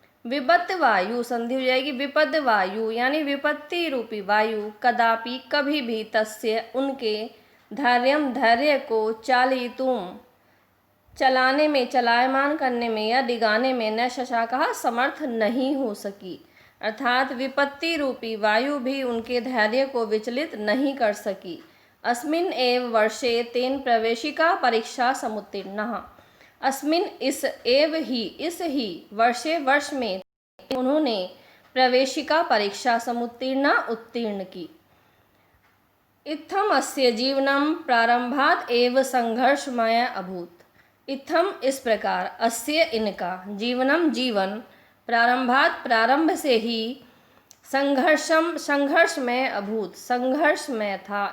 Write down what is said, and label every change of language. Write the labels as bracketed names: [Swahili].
[Hindi] विपत्त वायु संधि हो जाएगी, विपद वायु यानी विपत्ति रूपी वायु, [Sanskrit] कदापि [Hindi] कभी भी, [Sanskrit] तस्य [Hindi] उनके, धैर्य को, [Sanskrit] चालयितुं [Hindi] चलाने में, चलायमान करने में या डिगाने में, [Sanskrit] न शशाकः [Hindi] समर्थ नहीं हो सकी। अर्थात विपत्ति रूपी वायु भी उनके धैर्य को विचलित नहीं कर सकी। [Sanskrit] अस्मिन् एव वर्षे तेन प्रवेशिका परीक्षा समुत्तीर्णः। अस्मिन् [Hindi] इस ही [Sanskrit] वर्षे [Hindi] वर्ष में उन्होंने प्रवेशिका परीक्षा [Sanskrit] समुत्तीर्णा [Hindi] उत्तीर्ण की। [Sanskrit] इत्थम अस्य जीवनम प्रारंभात एव संघर्षमय अभूत। इत्थम [Hindi] इस प्रकार, [Sanskrit] अस्य [Hindi] इनका, [Sanskrit] जीवनम [Hindi] जीवन, [Sanskrit] प्रारंभात [Hindi] प्रारंभ से ही, [Sanskrit] संघर्षमय अभूत [Hindi] संघर्षमय था।